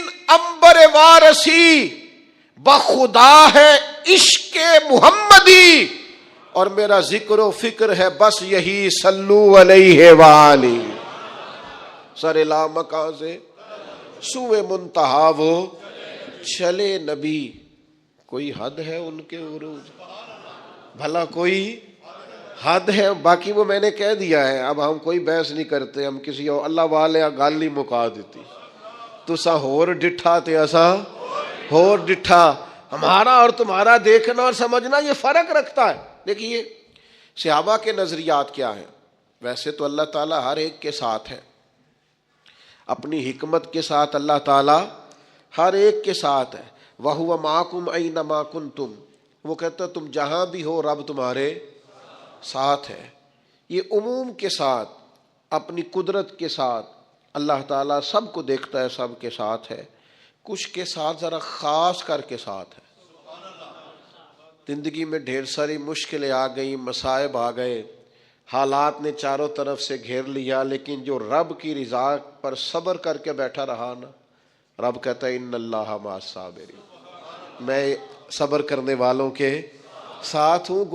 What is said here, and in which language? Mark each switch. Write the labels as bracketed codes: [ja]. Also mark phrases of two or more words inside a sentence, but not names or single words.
[ur] انبر وارسی بخدا ہے عشق محمدی، اور میرا ذکر و فکر ہے بس یہی [ar] صلو علیہ وآلہ، [ur] سر لا مکان سے سوئے منتہا وہ چلے نبی، کوئی حد ہے ان کے عروج، بھلا کوئی حد ہے؟ باقی وہ میں نے کہہ دیا ہے، اب ہم کوئی بحث نہیں کرتے، ہم کسی اور اللہ والے [pa] گل نہیں مکا دیتی، تسا ہور ڈٹھا تے اسا ہور ڈٹھا، [ur] ہمارا اور تمہارا دیکھنا اور سمجھنا یہ فرق رکھتا ہے۔ دیکھیے صحابہ کے نظریات کیا ہیں، ویسے تو اللہ تعالیٰ ہر ایک کے ساتھ ہے، اپنی حکمت کے ساتھ اللہ تعالیٰ ہر ایک کے ساتھ ہے، [ar] وَهُوَ مَعَكُمْ أَيْنَمَا كُنْتُمْ، [ur] وہ کہتا ہے تم جہاں بھی ہو رب تمہارے ساتھ ہے، یہ عموم کے ساتھ، اپنی قدرت کے ساتھ اللہ تعالیٰ سب کو دیکھتا ہے، سب کے ساتھ ہے، کچھ کے ساتھ ذرا خاص کر کے ساتھ ہے۔ زندگی میں ڈھیر ساری مشکلیں آ گئیں، مصائب آ گئے، حالات نے چاروں طرف سے گھیر لیا، لیکن جو رب کی رضا پر صبر کر کے بیٹھا رہا نا، رب کہتا ہے [ar] ان اللہ مع الصابرین، [ur] میں صبر کرنے والوں کے ساتھ ہوں۔